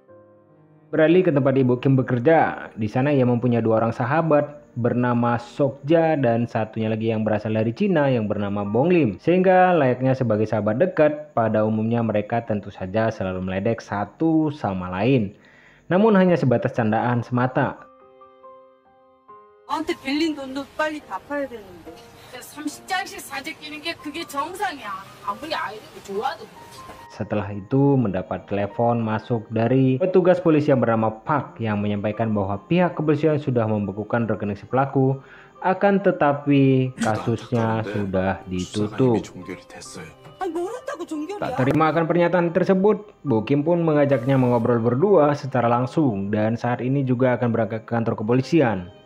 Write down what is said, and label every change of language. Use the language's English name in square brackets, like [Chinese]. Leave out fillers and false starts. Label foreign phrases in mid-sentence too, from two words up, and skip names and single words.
[Indonesian] Beralih ke tempat Ibu Kim bekerja, di sana ia mempunyai dua orang sahabat bernama Sokja dan satunya lagi yang berasal dari Cina yang bernama Bong Lim. Sehingga layaknya sebagai sahabat dekat, pada umumnya mereka tentu saja selalu meledek satu sama lain. Namun hanya sebatas candaan semata. [Korean] 나한테 빌린 돈도 빨리 갚아야 되는데 30장씩 사재 끼는 게 그게 정상이야. 아무리 아이들이 좋아도. [Indonesian] Setelah itu mendapat telepon masuk dari petugas polisi yang bernama Pak yang menyampaikan bahwa pihak kepolisian sudah membekukan rekening si pelaku, akan tetapi kasusnya sudah ditutup. Tak terima akan pernyataan tersebut, Bu Kim pun mengajaknya mengobrol berdua secara langsung dan saat ini juga akan berangkat ke kantor kepolisian.